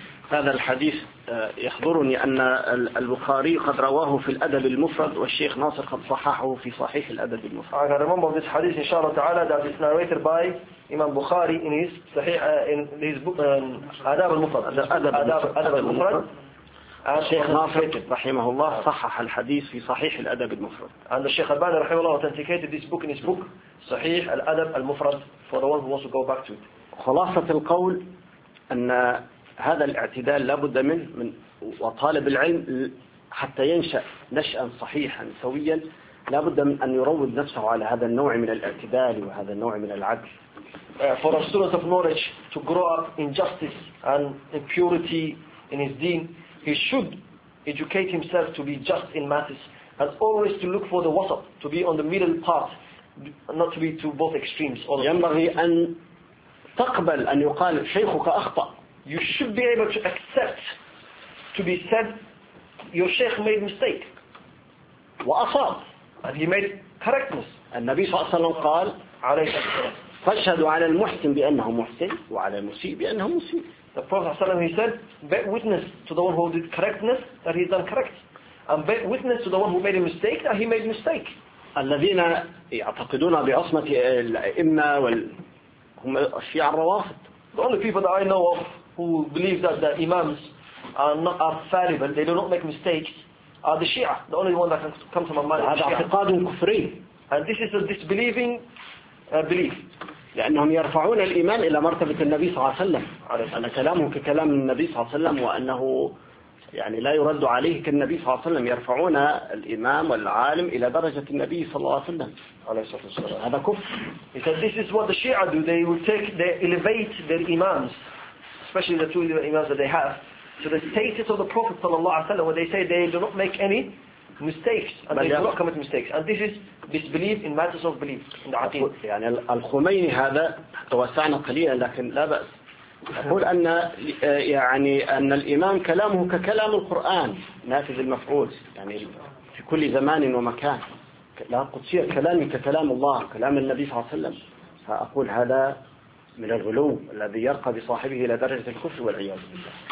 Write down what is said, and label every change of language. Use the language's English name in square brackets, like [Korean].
[Arabic] هذا الحديث يحضرني أن البخاري قد رواه في الأدب المفرد والشيخ ناصر قد صححه في صحيح الأدب المفرد. [English] I remember this hadith [Arabic] إن شاء الله تعالى [English] that is narrated by Imam Bukhari in his صحيح in his book أدب المفرد. [Arabic] أدب المفرد. الشيخ ناصر رحمه الله صحح الحديث في صحيح الأدب المفرد. [English] And the Sheikh Al-Bani [Arabic] رحمه الله [English] authenticated this book in his book صحيح الأدب المفرد for the one who wants to go back to it. [Arabic] خلاصة القول أن هذا الاعتدال لابد من وطالب العلم حتى ينشأ نشأ صحيحا سويا لابد من أن يروض نفسه على هذا النوع من الاعتدال وهذا النوع من العدل. [English] For a student of knowledge to grow up in justice and in purity in his deen, he should educate himself to be just in matters and always to look for the wasat, to be on the middle path, not to be to both extremes. [Arabic] ينبغي أن تقبل أن يقال شيخك أخطأ. [English] You should be able to accept to be said your sheikh made mistake. [Arabic] وأصاب. [English] And he made correctness. [Arabic] النبي صلى الله عليه وسلم قال عليه السلام فاشهدوا على المحسن بأنه محسن وعلى المسيء بأنه مسيء. [English] The Prophet ﷺ, he said, bear witness to the one who did correctness that he has done correct, and bear witness to the one who made a mistake that he made a mistake. [Arabic] الذين يعتقدون بعصمة الأئمة هم الشيعة الروافض. [English] The only people that I know of who believe that the Imams are fallible, they do not make mistakes, are the Shia. The only one that can come to my mind. [Arabic] هذا اعتقاد كفري. [English] And this is a disbelieving belief. [Arabic] لأنهم يرفعون الإيمان إلى مرتبة النبي صلى الله عليه وسلم. أن كلامه ككلام النبي صلى الله عليه وسلم وأنه يعني لا يرد عليه كالنبي صلى الله عليه وسلم. يرفعون الإمام والعالم إلى درجة النبي صلى الله عليه وسلم. عليه الصلاة والسلام. هذا كفر. [English] He said, this is what the Shia do. They will elevate their imams, especially the two imams that they have, to the status of the Prophet [Arabic] صلى الله عليه وسلم, [English] where they say they do not make any mistakes and they do not commit mistakes, and this is disbelief in matters of belief in the عقيدة. [Arabic] يعني الخميني هذا توسعنا قليلا لكن لا بأس. أقول أن يعني أن الإمام كلامه ككلام القرآن نافذ المفعول يعني في كل زمان ومكان. لا قدسية كلامي ككلام الله كلام النبي صلى الله عليه وسلم. فأقول هذا من الغلو الذي يرقى بصاحبه إلى درجة الكفر والعياذ بالله.